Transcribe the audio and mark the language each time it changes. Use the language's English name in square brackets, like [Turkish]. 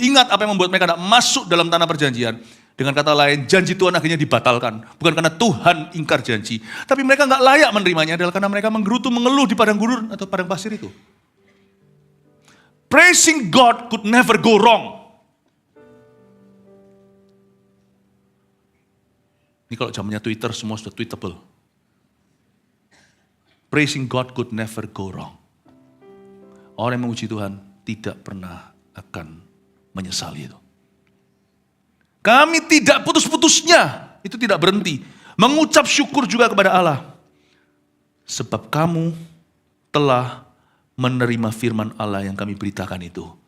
[Indonesian] Ingat apa yang membuat mereka tidak masuk dalam tanah perjanjian. Dengan kata lain, janji Tuhan akhirnya dibatalkan. Bukan karena Tuhan ingkar janji. Tapi mereka gak layak menerimanya adalah karena mereka menggerutu, mengeluh di padang gurun atau padang pasir itu. [English] Praising God could never go wrong. [Indonesian] Ini kalau zamannya Twitter, semua sudah tweetable. [English] Praising God could never go wrong. [Indonesian] Orang yang memuji Tuhan tidak pernah akan menyesali itu. Kami tidak putus-putusnya, itu tidak berhenti. Mengucap syukur juga kepada Allah. Sebab kamu telah menerima firman Allah yang kami beritakan itu.